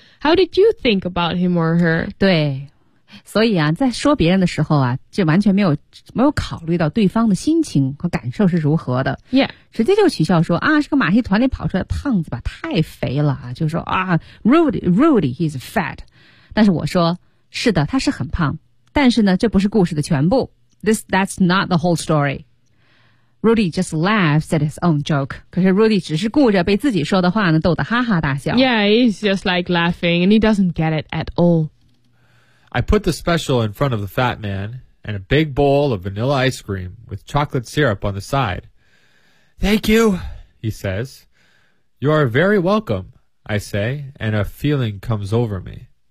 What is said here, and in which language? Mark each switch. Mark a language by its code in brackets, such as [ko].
[en] How did you think about him or her? [zh] 对，所以啊，在说别人的时候啊，就完全没有考虑到对方的心情和感受是如何的。 [en] Yeah. [zh] 直接就取笑说啊，是个马戏团里跑出来的胖子吧，太肥了啊，就说啊 ， [en] Rudy, he's fat. [zh] 但是我说，是的，他是很胖，但是呢，这不是故事的全部。 [en] That's not the whole story. Rudy just laughs at his own joke. [zh] 可是 Rudy 只是顾着被自己说的话呢逗得哈哈大笑。 [en] Yeah, he's just like laughing, and he doesn't get it at all. I put the special in front of the fat man and a big bowl of vanilla ice cream with chocolate syrup on the side. Thank you, he says. You are very welcome, I say, and a feeling comes over me.